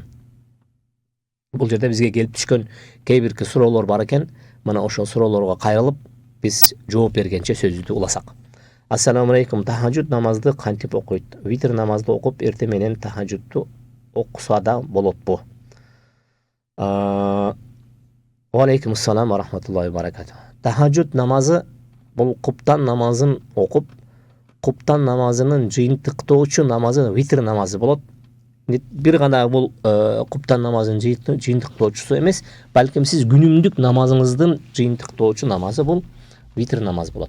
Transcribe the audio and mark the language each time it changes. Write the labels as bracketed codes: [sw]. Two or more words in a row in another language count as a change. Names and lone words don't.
[ky] Бул жерде бизге келип түшкөн кээ бирки суроолор бар экен, мына ошол суроолорго кайрылып биз жооп бергенче сөзүбүздү уласак. [ar] السلام عليكم. [ky] Тахажжуд намазды кантип окуйт? Витр намазды окуп, эрте менен тахажжудду окуса да болотпу? [ar] وعليكم السلام ورحمة الله وبركاته. [ky] Тахажжуд намазы бул куптан намазын окуп, Куптан намазынын жыйынтыктоочу намазы витр намазы болот. Бир гана бул куптан намазынын жыйынтыктоочусу эмес, балким сиз күнүмдүк намазыңыздын жыйынтыктоочу намазы бул витр намаз болот.